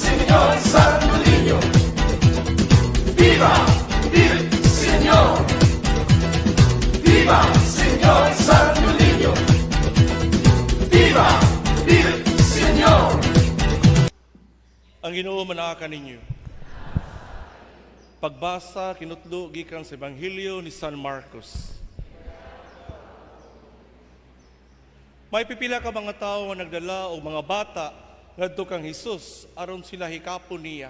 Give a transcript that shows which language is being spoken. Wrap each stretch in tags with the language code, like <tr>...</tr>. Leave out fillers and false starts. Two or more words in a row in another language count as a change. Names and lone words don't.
<es>Señor Santo Niño. Viva el Señor. Viva Señor Santo Niño. Viva el Señor.</es> <ceb>Ang Ginoo manaka ninyo. Pagbasa kinutlo gikan sa Ebanghelyo ni San Marcos. May pipila ka mga tao nga nagdala o mga bata ngadto kang Hesus aron sila hikapon niya.</ceb>